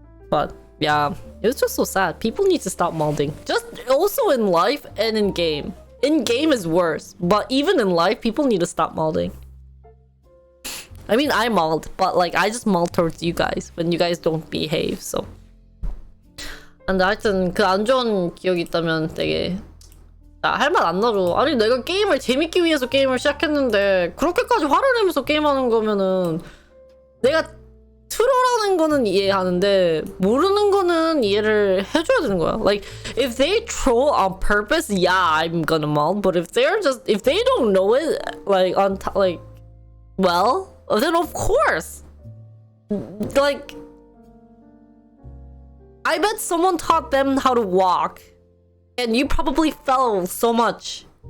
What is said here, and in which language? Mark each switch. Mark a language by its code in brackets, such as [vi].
[en] But yeah, it was just so sad. People need to stop molding. Just also in life and in game. In game is worse, but even in life, people need to stop molding. I mean, I mold, but like I just mold towards you guys when you guys don't behave. So. [ko] 근데 하여튼 그 안 좋은 기억이 있다면 되게 할 말 안 나죠. 아니 내가 게임을 재밌기 위해서 게임을 시작했는데 그렇게까지 화를 내면서 게임하는 거면은 내가 트롤하는 거는 이해하는데 모르는 거는 이해를 해줘야 되는 거야. [en] Like if they troll on purpose, yeah, I'm gonna mold. But if they don't know it, like well, then of course, like I bet someone taught them how to walk, and you probably fell so much.